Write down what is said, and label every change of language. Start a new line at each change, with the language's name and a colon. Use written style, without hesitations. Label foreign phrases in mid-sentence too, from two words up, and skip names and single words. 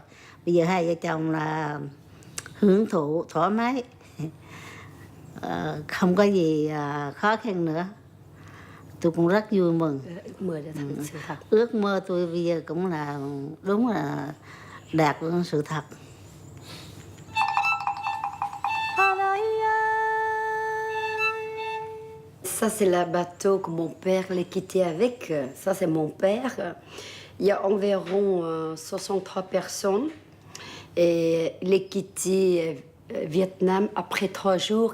Vietnamese: Bây giờ hai vợ chồng là hưởng thụ thoải mái, không có gì khó khăn nữa. Tôi cũng rất vui mừng. Ước mơ tôi bây giờ cũng là đúng là đạt sự thật.
French: Ça, c'est le bateau que mon père l'a quitté avec. Ça, c'est mon père. Il y a environ 63 personnes. Et il est quitté Vietnam après 3 jours.